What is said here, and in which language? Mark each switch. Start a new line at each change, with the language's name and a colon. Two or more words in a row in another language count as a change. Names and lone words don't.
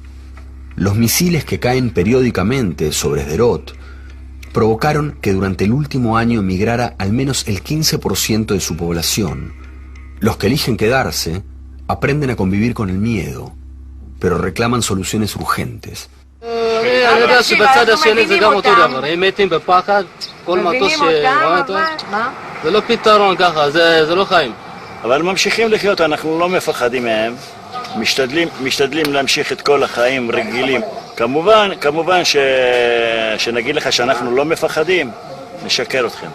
Spanish: Los misiles que caen periódicamente sobre Sderot provocaron que durante el último año emigrara al menos el 15% de su población. Los que eligen quedarse aprenden a convivir con el miedo, pero reclaman soluciones urgentes.
Hebrew: אני יודע שבצד השני זה גם אותו דבר, הם מתים בפחד, כל מטוס שרואה אותו, זה לא פתרון ככה, זה לא חיים. אבל ממשיכים לחיות, אנחנו לא מפחדים מהם, משתדלים להמשיך את כל החיים רגילים. כמובן שנגיד לך שאנחנו לא מפחדים, נשקר אתכם.